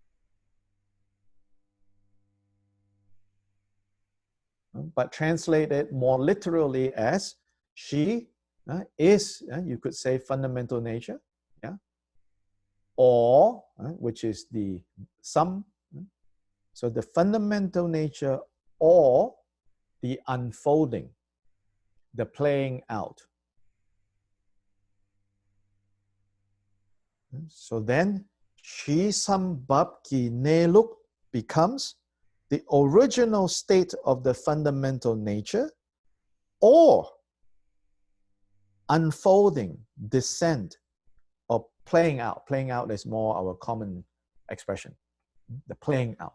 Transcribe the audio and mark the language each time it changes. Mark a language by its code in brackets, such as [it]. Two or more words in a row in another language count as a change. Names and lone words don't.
[en] But translate it more literally as she is, you could say, fundamental nature, yeah, or which is the sum. So the fundamental nature or the unfolding, the playing out. So then, she sam bab ki ne luk becomes the original state of the fundamental nature, or unfolding, descent, or playing out. Playing out is more our common expression, the playing out.